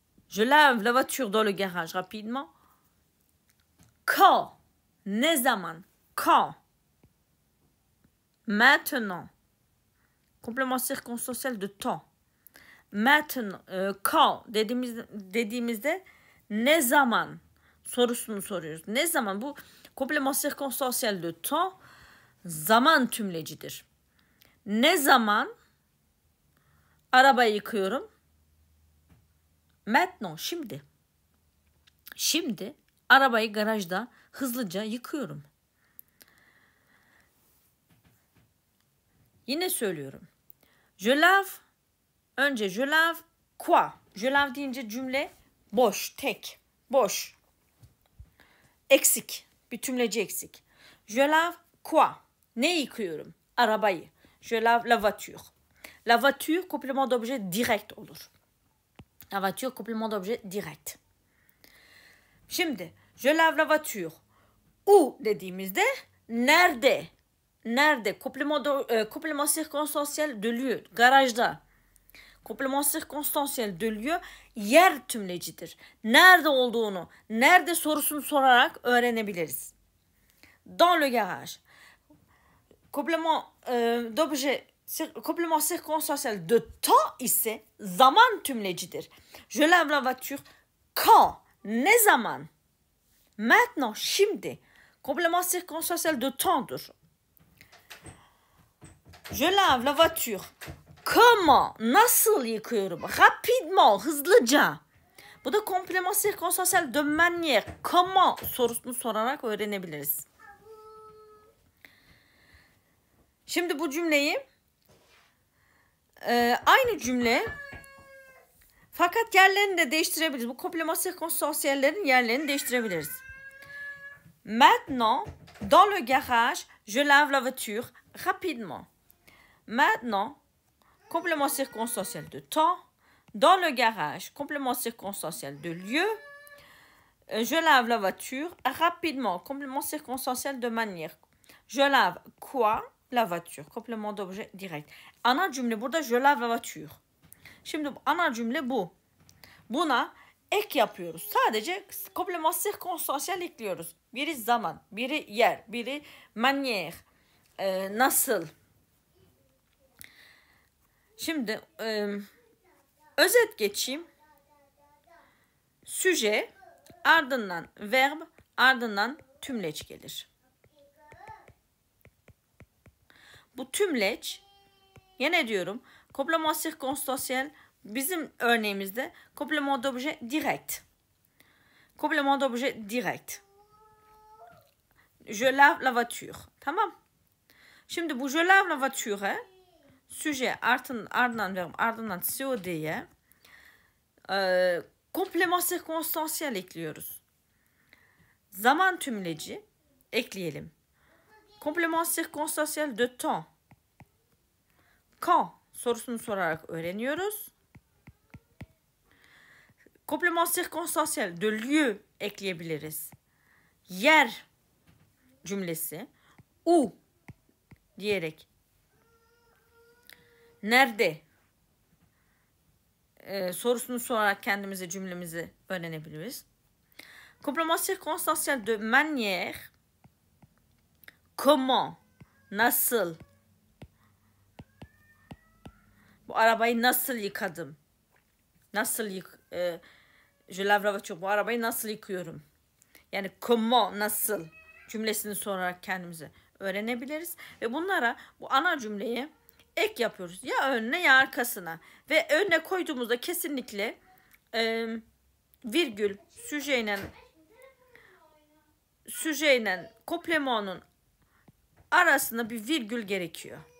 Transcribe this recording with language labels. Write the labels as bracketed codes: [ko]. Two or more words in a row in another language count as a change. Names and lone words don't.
[fr] Je lave la voiture dans le garage rapidement. Quand. [tr] Ne zaman. [fr] Quand. Maintenant. Complément circonstanciel de temps. Maintenant. [tr] Quand dediğimizde ne zaman sorusunu soruyoruz. Ne zaman? Bu [fr] complément circonstanciel de temps [tr] zaman tümlecidir. Ne zaman arabayı yıkıyorum? [fr] Maintenant, şimdi. [tr] Şimdi arabayı garajda hızlıca yıkıyorum. Yine söylüyorum. [fr] Je lave. Önce je lave quoi? Je lave [tr] deyince cümle boş, tek, boş. Eksik. Bir tümleci eksik. [fr] Je lave quoi? [tr] Ne yıkıyorum? Arabayı. [fr] Je lave la voiture. La voiture, complément d'objet direct olur. La voiture, complément d'objet direct. Şimdi, je lave la voiture. [tr] Où dediğimizde nerede? Nerede? [fr] Complément circonstanciel de lieu. Garajda. Complément circonstanciel de lieu [tr] yer tümlecidir. Nerede olduğunu, nerede sorusunu sorarak öğrenebiliriz. [fr] Dans le garage. Complément d'objet, complément circonstanciel de temps [tr] ise zaman tümlecidir. [fr] Je lave la voiture quand? [tr] Ne zaman? Maintenant, şimdi. [fr] Complément circonstanciel de temps'dur. Je lave la voiture. Comment? [tr] Nasıl yıkıyorum? Rapidement, hızlıca. Bu da [fr] complément circonstanciel de manière. [tr] Comment sorusunu sorarak öğrenebiliriz. Şimdi bu cümleyi aynı cümle fakat yerlerini de değiştirebiliriz. Bu complément circonstanciellerin yerlerini değiştirebiliriz. [fr] Maintenant, dans le garage, je lave la voiture rapidement. Maintenant, complément circonstanciel de temps. Dans le garage, complément circonstanciel de lieu. Je lave la voiture rapidement. Complément circonstanciel de manière. Je lave quoi? La voiture. Complément d'objet direct. [tr] Ana cümle burada [fr] je lave la voiture. [tr] Şimdi ana cümle bu. Buna ek yapıyoruz. Sadece [fr] complément circonstanciel [tr] ekliyoruz. Biri zaman, biri yer, biri manière. Nasıl? Şimdi özet geçeyim. Süje, ardından verb, ardından tümleç gelir. Bu tümleç, yine diyorum, [fr] complément circonstanciel [tr] bizim örneğimizde [fr] complément d'objet direct. Complément d'objet direct. Je lave la voiture. [tr] Tamam. Şimdi bu [fr] je lave la voiture'e [tr] süje ardından verb ardından COD'ye [fr] complément circonstanciel [tr] ekliyoruz. Zaman tümleci ekleyelim. [fr] Complément circonstanciel de temps. [tr] Quand sorusunu sorarak öğreniyoruz. [fr] Complément circonstanciel de lieu ekleyebiliriz. [tr] Yer cümlesi. Où diyerek. Nerede? Sorusunu sorarak kendimize cümlemizi öğrenebiliriz. [fr] Complément circonstanciel de manière. Comment? [tr] Nasıl? Bu arabayı nasıl yıkadım? [fr] Nasıl je lave la voiture. [tr] Bu arabayı nasıl yıkıyorum? Yani comment, nasıl cümlesini sorarak kendimize öğrenebiliriz. Ve bunlara bu ana cümleyi ek yapıyoruz. Ya önüne ya arkasına. Ve önüne koyduğumuzda kesinlikle virgül, süjeyle complément'un arasında bir virgül gerekiyor.